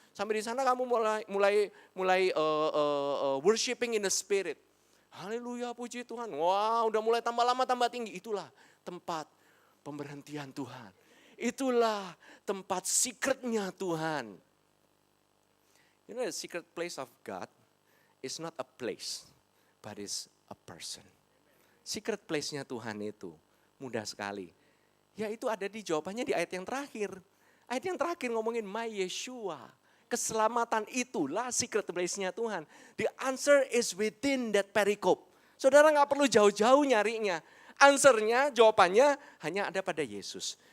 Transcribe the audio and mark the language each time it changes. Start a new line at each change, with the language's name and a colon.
Indonesian: Sampai di sana kamu mulai
English: worshiping in the spirit.
Indonesian: Haleluya, puji Tuhan. Wah, udah mulai tambah lama tambah tinggi. Itulah tempat pemberhentian Tuhan. Itulah tempat secretnya Tuhan.
English: You know, the secret place of God is not a place, but is a person.
Indonesian: Secret place-nya Tuhan itu mudah sekali. Yaitu ada di jawabannya di ayat yang terakhir. Ayat yang terakhir ngomongin my Yeshua. Keselamatan itulah secret place-nya Tuhan.
English: The answer is within that pericope.
Indonesian: Saudara gak perlu jauh-jauh nyarinya. Answernya, jawabannya hanya ada pada Yesus.